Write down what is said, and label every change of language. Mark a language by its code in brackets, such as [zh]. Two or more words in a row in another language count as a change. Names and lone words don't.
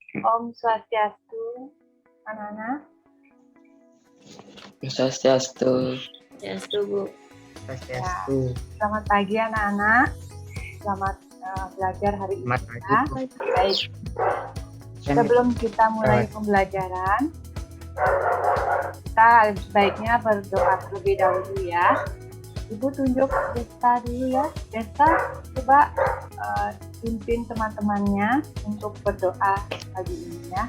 [ban] Om Swastiastu, [id] anak-anak. Swastiastu. Swastiastu, Bu. Swastiastu. Selamat pagi anak-anak. Selamat belajar hari ini. Selamat pagi. Baik. Sebelum kita mulai pembelajaran, kita sebaiknya berdoa terlebih dahulu ya. Ibu tunjuk Desta dulu ya. Desta, coba pimpin teman-temannya untuk berdoa pagi ini ya.